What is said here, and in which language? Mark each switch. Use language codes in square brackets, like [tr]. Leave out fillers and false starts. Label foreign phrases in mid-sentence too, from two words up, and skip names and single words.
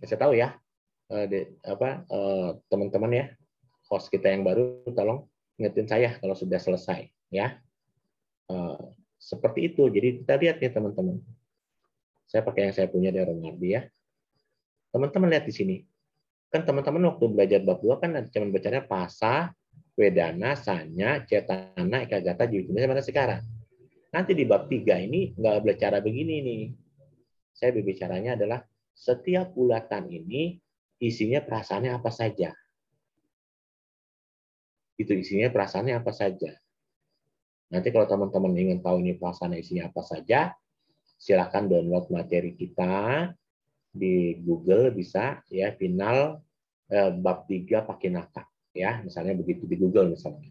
[id] Saya tahu ya, teman-teman ya, host kita yang baru, tolong ingetin saya kalau sudah selesai ya. Seperti itu. Jadi kita lihat nih teman-teman. Saya pakai yang saya punya dari Romardi ya. Teman-teman lihat di sini. Kan teman-teman waktu belajar bab 2 kan cuma bacanya pasa, [pi] wedana, sanya, cetana, ekagata, jiwitana, [id] mana sekarang. Nanti di bab 3 ini nggak bicara begini nih. Saya berbicaranya adalah setiap bulatan ini isinya perasaannya apa saja. Itu isinya perasaannya apa saja. Nanti kalau teman-teman ingin tahu ini perasaannya isinya apa saja, silakan download materi kita di Google, bisa ya, final bab 3 Pakinaka ya, misalnya begitu di Google misalnya.